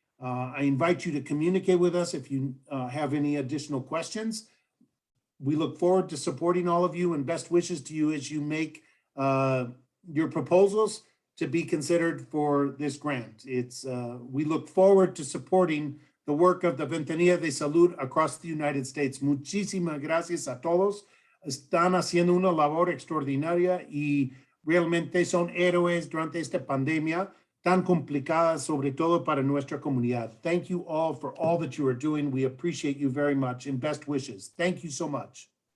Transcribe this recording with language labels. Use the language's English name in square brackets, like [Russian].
[English] I invite you to communicate with us if you have any additional questions. We look forward to supporting all of you, and best wishes to you as you make your proposals to be considered for this grant. We look forward to supporting the work of the Ventanilla de Salud across the United States. [Spanish] Muchísimas gracias a todos. Están haciendo una labor extraordinaria y realmente son héroes durante esta pandemia tan complicada, sobre todo para nuestra comunidad. [English] Thank you all for all that you are doing. We appreciate you very much, and best wishes. Thank you so much.